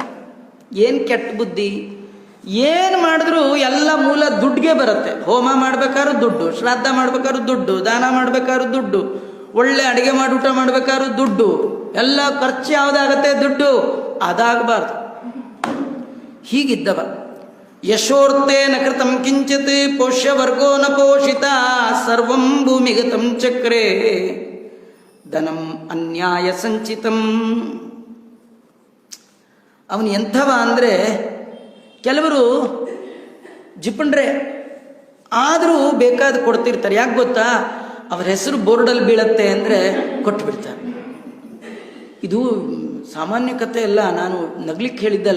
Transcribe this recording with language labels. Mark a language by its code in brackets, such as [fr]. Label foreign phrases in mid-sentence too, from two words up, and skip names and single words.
[kn] ಏನು ಕೆಟ್ಟ ಬುದ್ಧಿ? ಏನು ಮಾಡಿದ್ರು ಎಲ್ಲ ಮೂಲ ದುಡ್ಡಿಗೆ ಬರುತ್ತೆ. ಹೋಮ ಮಾಡ್ಬೇಕಾದ್ರೂ ದುಡ್ಡು, ಶ್ರಾದ್ದ ಮಾಡ್ಬೇಕಾದ್ರೂ ದುಡ್ಡು, ದಾನ ಮಾಡ್ಬೇಕಾದ್ರೂ ದುಡ್ಡು, ಒಳ್ಳೆ ಅಡುಗೆ ಮಾಡಿ ಊಟ ಮಾಡ್ಬೇಕಾದ್ರೂ ದುಡ್ಡು, ಎಲ್ಲ ಖರ್ಚು ಯಾವುದಾಗತ್ತೆ? ದುಡ್ಡು. ಅದಾಗಬಾರ್ದು. ಹೀಗಿದ್ದವ. [sa] यशोर्तेन कृतं किंचित् पोष्यवर्गो न पोषित सर्वं भूमिगतं चक्रे धनं अन्याय संचितं. [kn] ಅವನು ಎಂಥವ ಅಂದರೆ, ಕೆಲವರು ಜಿಪುಣ್ರೆ ಆದರೂ ಬೇಕಾದ ಕೊಡ್ತಿರ್ತಾರೆ. ಯಾಕೆ ಗೊತ್ತಾ? ಅವ್ರ ಹೆಸರು ಬೋರ್ಡಲ್ಲಿ ಬೀಳತ್ತೆ ಅಂದರೆ ಕೊಟ್ಟು ಬಿಡ್ತಾರೆ. ಇದು ಸಾಮಾನ್ಯ ಕಥೆ ಅಲ್ಲ, ನಾನು ನಗ್ಲಿಕ್ಕೆ ಹೇಳಿದ್ದಲ್ಲ.